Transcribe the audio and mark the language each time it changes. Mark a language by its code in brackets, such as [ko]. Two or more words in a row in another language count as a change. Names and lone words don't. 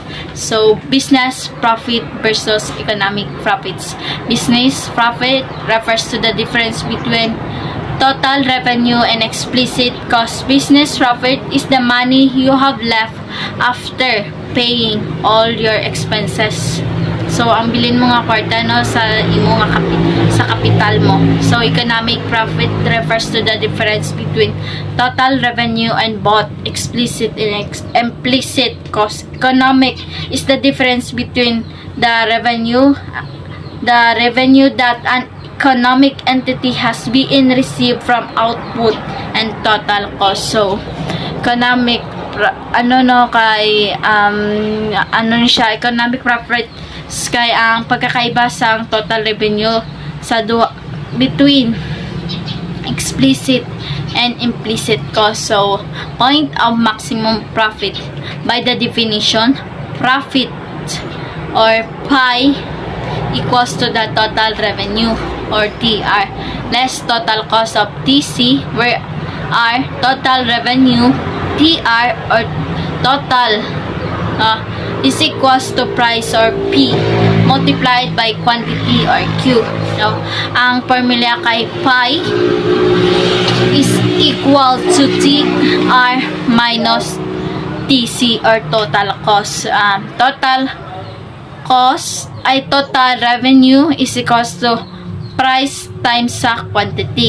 [en] So business profit versus economic profits. Business profit refers to the difference between total revenue and explicit cost. Business profit is the money you have left after paying all your expenses. [hil] So ang bilin mo nga kwarta no sa imo nga sa kapital mo. [en] So economic profit refers to the difference between total revenue and both explicit and implicit cost. Economic is the difference between the revenue that an economic entity has been received from output and total cost. [hil] So [en] economic economic profit [hil] kay ang pagkakaiba sa [en] total revenue [hil] sa [en] between explicit and implicit cost. So, point of maximum profit. By the definition, profit or pie equals to the total revenue or TR less total cost of TC, where R total revenue, TR or total is equals to price or P multiplied by quantity or Q. No? Ang formula kay pie is equal to TR minus TC or total cost. Total cost ay total revenue is equals to price times sa quantity.